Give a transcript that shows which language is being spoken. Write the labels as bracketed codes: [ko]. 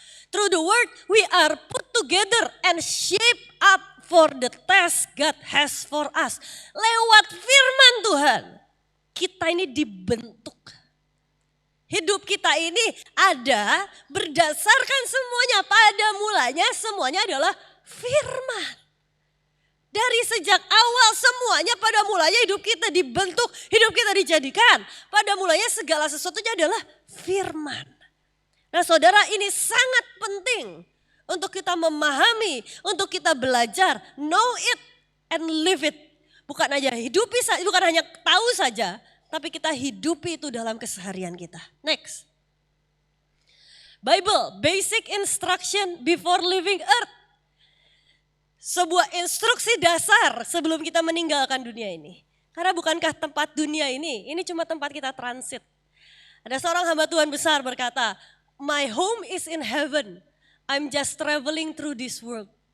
[en] Through the word we are put together and shaped up for the task God has for us. [id] Lewat firman Tuhan kita ini dibentuk. Hidup kita ini ada berdasarkan semuanya, pada mulanya semuanya adalah firman. Dari sejak awal semuanya pada mulanya hidup kita dibentuk, hidup kita dijadikan. Pada mulanya segala sesuatunya adalah firman. Nah saudara, ini sangat penting untuk kita memahami, untuk kita belajar, [en] know it and live it. [id] Bukan hanya hidupi, bukan hanya tahu saja, tapi kita hidupi itu dalam keseharian kita. Next. [en] Bible, basic instruction before leaving earth. [id] Sebuah instruksi dasar sebelum kita meninggalkan dunia ini. Karena bukankah tempat dunia ini cuma tempat kita transit. Ada seorang hamba Tuhan besar berkata, [en] my home is in heaven, I'm just traveling through this world.